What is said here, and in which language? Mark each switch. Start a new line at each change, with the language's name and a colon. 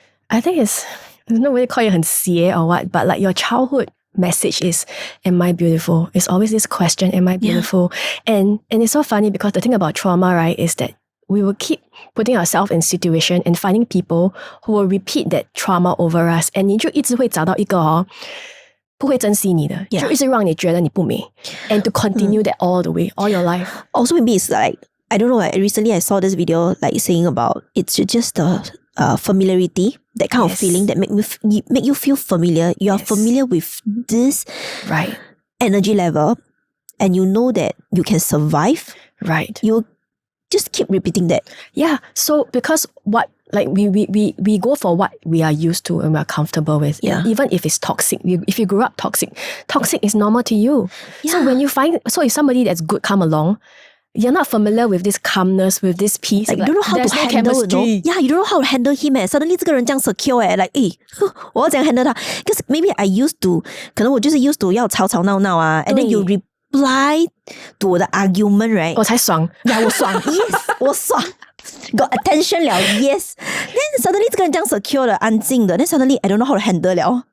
English: I think there's no way to call you
Chinese: 很邪
English: or what, but like your childhood message is, am I beautiful? It's always this question, am I beautiful? And it's so funny because the thing about trauma, right, is that we will keep putting ourselves in situation and finding people who will repeat that trauma over us.
Chinese: And 你就一直会找到一个不会珍惜你的，就一直让你觉得你不美
English: and to continue that all the way, all your life. Also maybe it's like, I don't know, like recently I saw this video like saying about it's just the familiarity, that kind of feeling that make you feel familiar. You are familiar with this energy level and you know that you can survive. Right. You just keep repeating that. Yeah. So because what like we go for what we are used to and we're comfortable with. Yeah. Even if it's toxic. If you grew up toxic is normal to you. Yeah. So when you if somebody that's good come along, you're not familiar with this calmness, with this peace. Like, you don't know how to handle it. Yeah, you don't know how to handle him. Suddenly
Chinese: 这个人这样 secure. Like, 我要怎样 handle 他?
English: Because maybe I used to,
Chinese: 可能我就是
English: used to
Chinese: 要吵吵闹闹
English: and then you reply to
Chinese: 我的
English: argument, right?
Chinese: 我才爽.
English: Yeah,
Chinese: 我爽.
English: Yes, 我爽.Got attention 了, yes. Then suddenly
Chinese: 这个人这样
English: secure
Chinese: 的, 安静的.
English: Then suddenly I don't know how to handle 了.